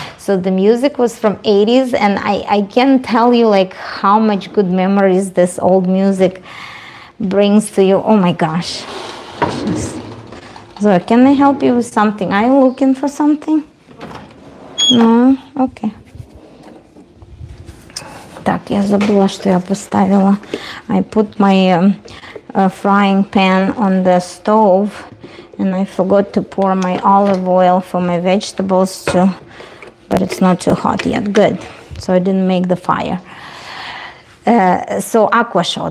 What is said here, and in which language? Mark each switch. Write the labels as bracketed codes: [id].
[en] So the music was from 80s, and I can't tell you like how much good memories this old music brings to you. Oh my gosh. So can I help you with something? Are you looking for something? No? Okay. [ru] Так, я забыла, что я поставила. [en] I put my frying pan on the stove, and I forgot to pour my olive oil for my vegetables too, but it's not too hot yet. Good. So I didn't make the fire. So aqua show.